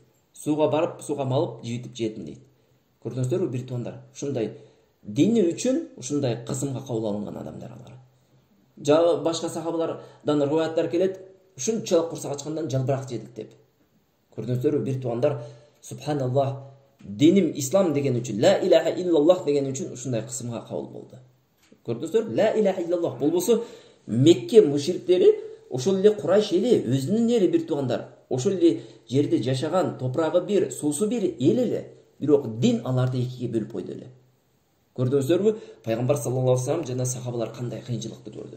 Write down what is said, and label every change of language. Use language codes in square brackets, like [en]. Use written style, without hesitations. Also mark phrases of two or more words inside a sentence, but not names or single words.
[ky] Сууга барып, сууга малып, жибитип жедим дейт. Көрдүңүздөрбү бир туугандар? Ушундай дини үчүн ушундай кысымга кабыл алынган адамдар алар. Жагы башка сахабалардан риваяттар келет, ушунчалык курсак ачкандан жалбырак жедик деп. Көрдүңүздөрбү бир туугандар? Субханаллах, диним ислам деген үчүн, [ar] لا إله إلا الله [ky] деген үчүн ушундай кысымга кабыл болду. Көрдүңүздөрбү? [ar] لا إله إلا الله [ky] болбосо Мекке мушриктери, ошол эле Курайш эли, өзүнүн эли бир туугандар, ошол эле жерде жашаган, топурагы бир, суусу бир эл эле, бирок дин аларды экиге бөлүп койду эле. Көрдүңүздөрбү? Пайгамбар [ar] صلى الله عليه وسلم [ky] жана сахабалар кандай кыйынчылыкты көрдү.